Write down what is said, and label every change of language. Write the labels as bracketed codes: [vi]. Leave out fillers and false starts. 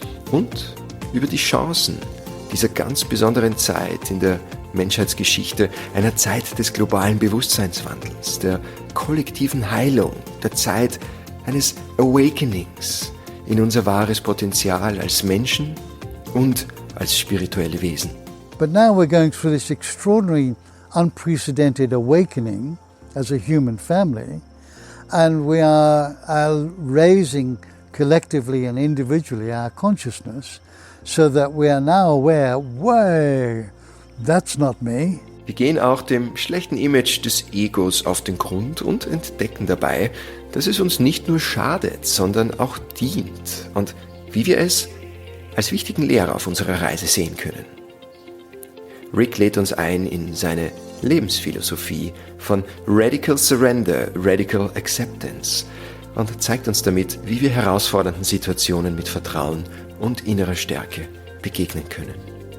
[de] und über die Chancen dieser ganz besonderen Zeit in der Menschheitsgeschichte, einer Zeit des globalen Bewusstseinswandels, der kollektiven Heilung, der Zeit eines Awakenings in unser wahres Potenzial als Menschen und als spirituelle Wesen. [en] But now we're going through this extraordinary, unprecedented awakening as a human family, and we are raising collectively and individually our consciousness so that we are now aware, whoa, that's not me. [de] Wir gehen auch dem schlechten Image des Egos auf den Grund und entdecken dabei, dass es uns nicht nur schadet, sondern auch dient und wie wir es als wichtigen Lehrer auf unserer Reise sehen können. Rick lädt uns ein in seine Lebensphilosophie von Radical Surrender, Radical Acceptance und zeigt uns damit, wie wir herausfordernden Situationen mit Vertrauen und innerer Stärke begegnen können.